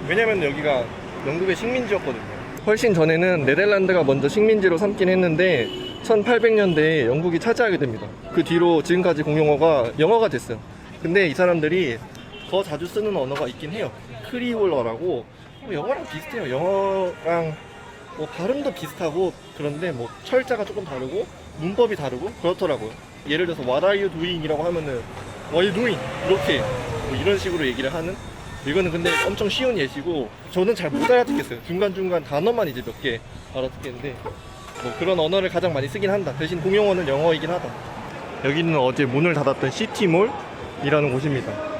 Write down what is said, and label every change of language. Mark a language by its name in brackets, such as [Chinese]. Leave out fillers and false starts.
[Korean] 왜냐면 여기가 영국의 식민지였거든요. 훨씬 전에는 네덜란드가 먼저 식민지로 삼긴 했는데 1800년대에 영국이 차지하게 됩니다. 그 뒤로 지금까지 공용어가 영어가 됐어요. 근데 이 사람들이 더 자주 쓰는 언어가 있긴 해요. 크리올어라고 영어랑 비슷해요. 영어랑 뭐 발음도 비슷하고 그런데 뭐 철자가 조금 다르고 문법이 다르고 그렇더라고요. 예를 들어서 [English] What are you doing? [Korean] 이라고 하면은 What are you doing? 이렇게 뭐 이런 식으로 얘기를 하는. 이거는 근데 엄청 쉬운 예시고 저는 잘 못 알아듣겠어요. 중간중간 단어만 이제 몇 개 알아듣겠는데 뭐 그런 언어를 가장 많이 쓰긴 한다. 대신 공용어는 영어이긴 하다. 여기는 어제 문을 닫았던 시티몰이라는 곳입니다.